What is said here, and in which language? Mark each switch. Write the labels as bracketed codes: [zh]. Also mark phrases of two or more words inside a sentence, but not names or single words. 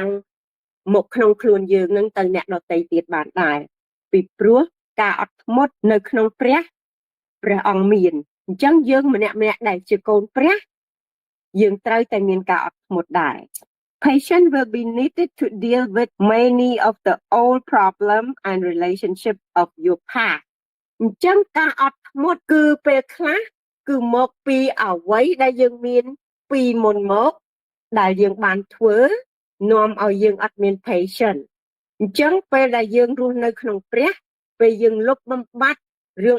[km] មកក្នុងខ្លួនយើងនឹងទៅអ្នកដតីទៀតបានដែរពីព្រោះការអត់ធ្មត់នៅក្នុងព្រះអង្គមានអញ្ចឹងយើងម្នាក់ ដែលជាកូនព្រះយើងត្រូវតែមានការអត់ធ្មត់ដែរ [en] Patience will be needed to deal with many of the old problems and relationships of your past [km] អញ្ចឹងការអត់ធ្មត់គឺពេលខ្លះគឺមកពីអ្វីដែលយើងមានពីមុនមកដែលយើងបានធ្វើនាំឲ្យយើងអត់មាន patience អញ្ចឹងពេលដែលយើងរស់នៅក្នុងព្រះពេលយើងលុបបំបាត់រឿង